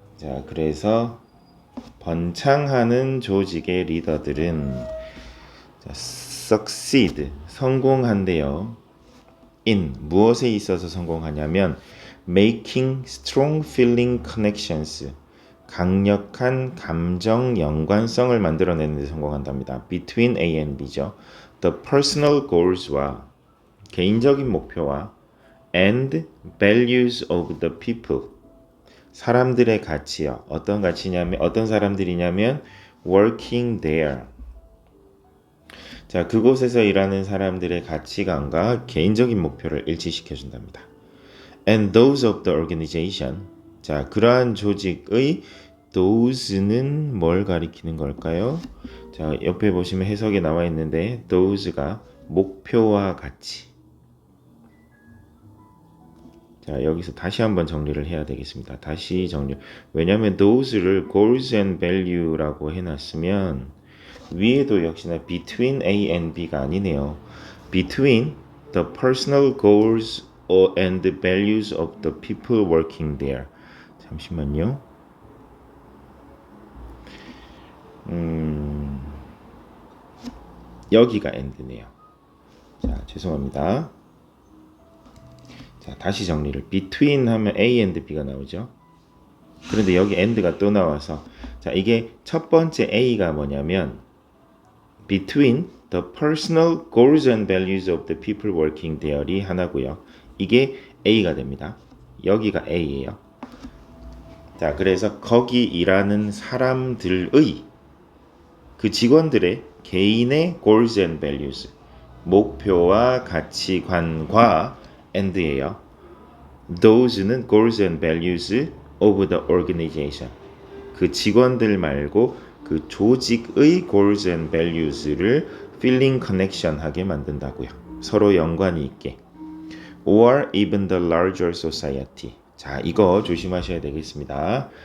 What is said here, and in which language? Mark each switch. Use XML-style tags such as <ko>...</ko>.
<ko>자, 그래서 번창하는 조직의 리더들은 자, succeed, 성공한대요. in, 무엇에 있어서 성공하냐면</ko> <en>making strong feeling connections,</en> <ko>강력한 감정 연관성을 만들어내는 데 성공한답니다.</ko> <en>between A and B죠. the personal goals와</en> <ko>개인적인 목표와</ko> <en>and values of the people,</en> <ko>사람들의 가치요. 어떤 가치냐면 어떤 사람들이냐면 working there. 자, 그곳에서 일하는 사람들의 가치관과 개인적인 목표를 일치시켜 준답니다.</ko> <en>And those of the organization.</en> <ko>자, 그러한 조직의 those는 뭘 가리키는 걸까요? 자, 옆에 보시면 해석에 나와 있는데 those가 목표와 가치. 자, 여기서 다시 한번 정리를 해야 되겠습니다. 다시 정리. 왜냐하면 those를 goals and value라고 해놨으면 위에도 역시나 between A and B가 아니네요.</ko> <en>between the personal goals and the values of the people working there.</en> <ko>잠시만요. 여기가 and네요. 자, 죄송합니다. 자, 다시 정리를. between 하면 A and B가 나오죠. 그런데 여기 and가 또 나와서 자, 이게 첫 번째 A가 뭐냐면</ko> <en>between the personal goals and values of the people working there</en> <ko>이 하나고요. 이게 A가 됩니다. 여기가 A예요. 자, 그래서 거기 일하는 사람들의 그 직원들의 개인의 goals and values 목표와 가치관과 and예요.</ko> <en>Those는 goals and values of the organization.</en> <ko>그 직원들 말고 그 조직의 goals and values를 feeling connection 하게 만든다고요. 서로 연관이 있게.</ko> <en>Or even the larger society.</en> <ko>자, 이거 조심하셔야 되겠습니다.</ko>